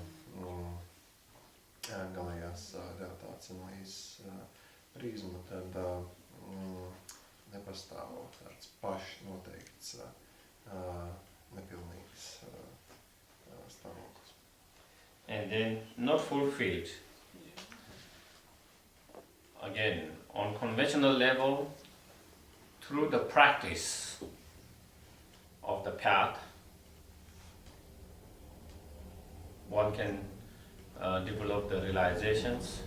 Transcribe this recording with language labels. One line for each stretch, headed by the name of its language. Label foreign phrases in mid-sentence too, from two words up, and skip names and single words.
Latvian: galējās realitātes analīzes prizmu, tad nepastāv tāds pašnoteikts nepilnīgs stāvoklis.
English: And then not fulfilled. Again, on conventional level, through the practice of the path, one can develop the realizations.